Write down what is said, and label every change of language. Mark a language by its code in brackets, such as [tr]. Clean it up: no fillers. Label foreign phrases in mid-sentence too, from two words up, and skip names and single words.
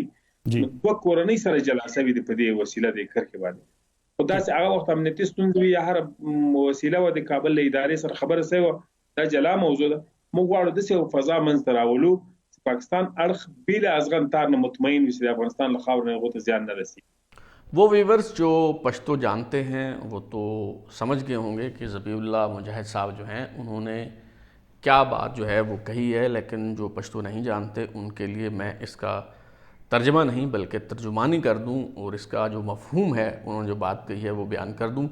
[ps] دوه کورنۍ سره جلاسه وي د په دې وسیله د کرکې باندې. خو داسې هغه وخت امنیتي ستونزې وي یا هر وسیله وه د کابل له ادارې سره خبره سوې وه، دا جلا موضوع ده. موږ غواړو داسې یو فضا منځته راولو چې پاکستان اړخ بې له ازغن تار نه مطمئن وي چې د افغانستان له خاورې نه هغو ته زیان نه رسي. [ur] وہ ویورز جو پشتو جانتے ہیں وہ تو سمجھ گئے ہوں گے کہ ذبیح اللہ مجاہد صاحب جو ہیں انہوں نے کیا بات جو ہے وہ کہی ہے، لیکن جو پشتو نہیں جانتے ان کے لیے میں اس کا ترجمہ نہیں بلکہ ترجمانی کر دوں اور اس کا جو مفہوم ہے انہوں نے جو بات کہی ہے وہ بیان کر دوں.